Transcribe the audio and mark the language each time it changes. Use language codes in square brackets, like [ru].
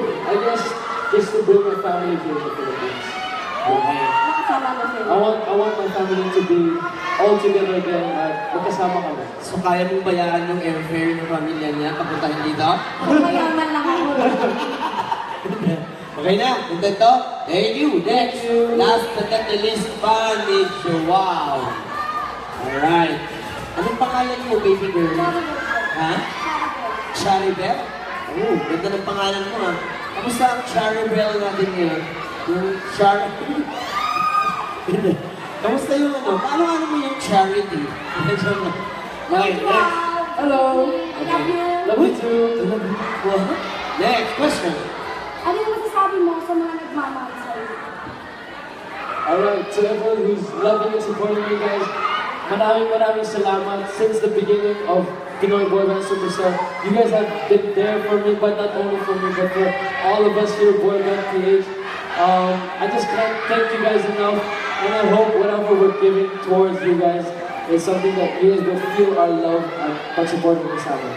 [en] I guess just to bring my family here in the Philippines. Okay. [tl] Nakasama mo sila. [en] I want my family to be all together again [tl] at magkasama kami. So kaya mong bayaran yung airfare ng pamilya niya papuntahin dito? Mayaman lang ako. Okay na, contento? [en] Thank you. Next, last but not the least, fan ni Joao. Alright. [tl] Anong pangalan mo, [en] baby girl? [tl] Ha? Charibel? Oh, ganda ng pangalan mo ha. Kamusta ang Charibel natin ngayon? Yung Kamusta yung ano? Paano mo yung charity? [en] Okay, next. Hello. I love you. Love you too. Next question. [tl] Ano yung masasabi mo sa mga nagmamahal sa'yo? [en] Alright, to everyone who's loving and supporting you guys, [tl] maraming salamat. [en] Since the beginning of Pinoy Boy Band Superstar, you guys have been there for me, but not only for me, but for all of us here, Boy Band PH. I just can't thank you guys enough, and I hope whatever we're giving towards you guys is something that you guys will feel our love and [tl] pag-support ng kasama.